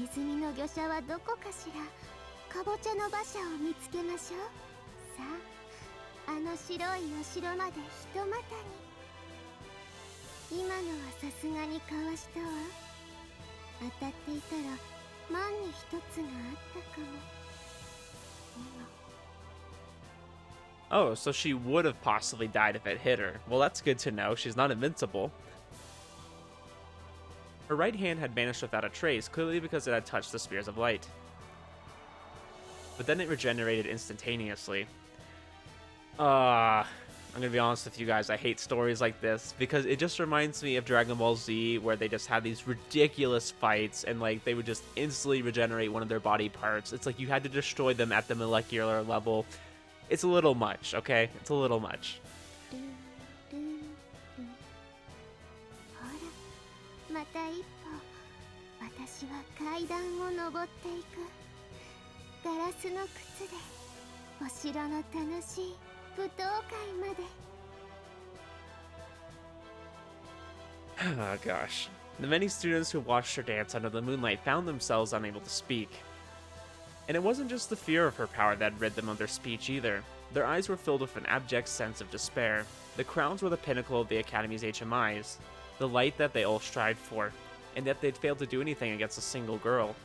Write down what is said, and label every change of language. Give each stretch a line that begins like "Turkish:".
Japanese: ネズミの御者はどこかしら。かぼちゃの馬車を見つけましょう。さあ、あの白いお城までひとまたに。今のはさすがにかわしたわ。当たっていたら万に一つがあったかも。
English: Oh, so she would have possibly died if it hit her. Well, that's good to know. She's not invincible. Her right hand had vanished without a trace, clearly because it had touched the spears of light. But then it regenerated instantaneously. I'm gonna be honest with you guys, I hate stories like this because it just reminds me of Dragon Ball Z, where they just had these ridiculous fights and like they would just instantly regenerate one of their body parts. It's like you had to destroy them at the molecular level. it's a little much, okay? It's a little much.
Japanese: ほらまた一歩私は階段を登っていく。ガラスの靴でお城の楽しい舞踏会まで。
English: Oh gosh. The many students who watched her dance under the moonlight found themselves unable to speak. And it wasn't just the fear of her power that rid them of their speech either. Their eyes were filled with an abject sense of despair. The crowns were the pinnacle of the Academy's HMIs, the light that they all strived for, and yet they'd failed to do anything against a single girl.